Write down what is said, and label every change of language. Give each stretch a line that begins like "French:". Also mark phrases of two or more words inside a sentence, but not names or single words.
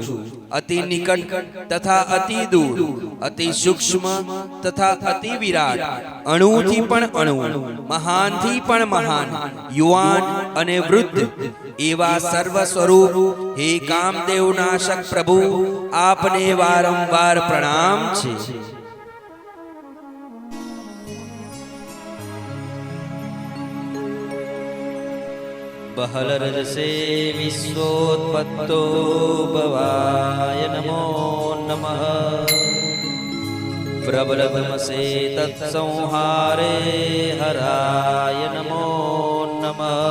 Gujarati: અતિ નિકટ તથા અતિ દૂર, અતિ સૂક્ષ્મ તથા અતિ વિરાટ, અણુથી પણ અણુ, મહાનથી પણ મહાન, યુવાન અને વૃદ્ધ એવા સર્વ સ્વરૂપ હે કામદેવ નાશક પ્રભુ, આપને વારંવાર પ્રણામ છે।
Sanskrit: बहलरजसे विश्वोत्पत्तो भवाय नमो नमः। प्रबलतमसे तत्संहारे हराय नमो नमः।